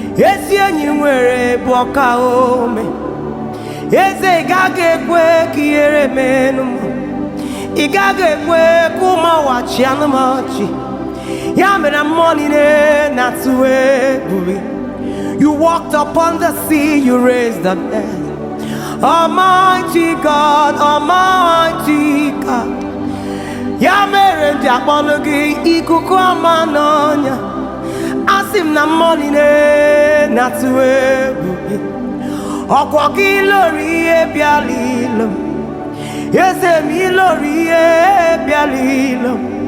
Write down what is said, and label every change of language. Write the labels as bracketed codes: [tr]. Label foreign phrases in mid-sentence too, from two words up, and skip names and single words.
[ig] Ezi enyi nwere bụ ọka ome. Eze, ị gaghị ekwe ka ihere meenụ m. Ị gaghị ekwe ka ụmụ ụwa chịanụ m ọchị. Ya mere mmụọ niile na-atụ egwu gị. [en] You walked upon the sea, you raised the dead. Almighty God, Almighty God. [ig] Ya mere m ji akpọnụ gị ikuku ọma n'ọnya. Asị m na mmụọ niile na-atụ egwu gị. Ọkwọ gị lori ihe bịala ilo m. Eze m ilori ihe bịala ilo m.